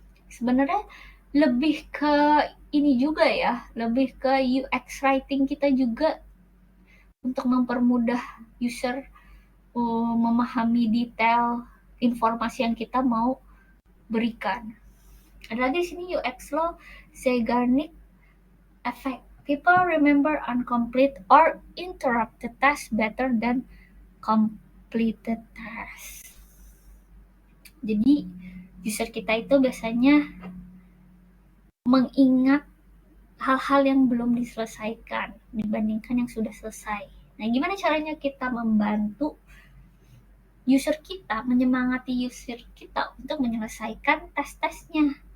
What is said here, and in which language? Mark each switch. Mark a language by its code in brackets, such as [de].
[id] Sebenarnya lebih ke ini juga ya, lebih ke UX writing kita juga untuk mempermudah user memahami detail informasi yang kita mau berikan. Ada lagi di sini UX law Zeigarnik effect. [en] People remember incomplete or interrupted tasks better than completed tasks. [id] Jadi user kita itu biasanya mengingat hal-hal yang belum diselesaikan dibandingkan yang sudah selesai. Nah, gimana caranya kita membantu user kita, menyemangati user kita untuk menyelesaikan tes-tesnya?